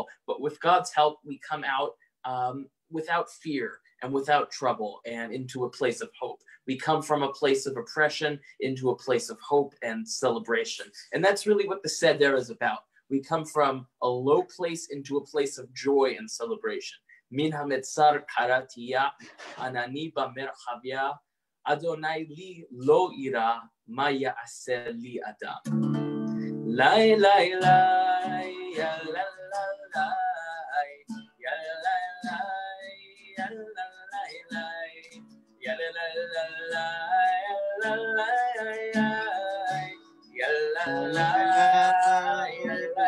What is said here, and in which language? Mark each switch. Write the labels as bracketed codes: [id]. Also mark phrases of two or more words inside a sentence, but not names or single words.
[en] But with God's help, we come out without fear. and without trouble and into a place of hope. We come from a place of oppression into a place of hope and celebration. And that's really what the Seder is about. We come from a low place into a place of joy and celebration. [he] מן המצר קראתי יה ענני במרחב יה אדני לי לא אירא מה יעשה לי אדם. Lai lai lai ya la la lai ya la lai ya la lai lai ya la la lai ya la lai ya la lai ya